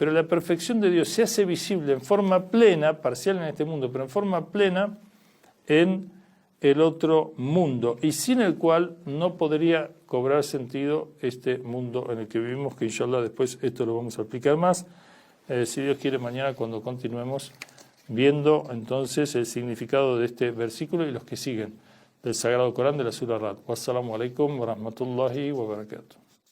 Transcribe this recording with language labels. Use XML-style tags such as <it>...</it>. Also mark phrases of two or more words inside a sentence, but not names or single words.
<es>Pero la perfección de Dios se hace visible en forma plena, parcial en este mundo, pero en forma plena en el otro mundo, y sin el cual no podría cobrar sentido este mundo en el que vivimos, que inshallah después esto lo vamos a explicar más, si Dios quiere mañana cuando continuemos viendo entonces el significado de este versículo y los que siguen del Sagrado Corán de la Sura Ra'd.</es> <ar>والسلام عليكم ورحمة الله وبركاته.</ar>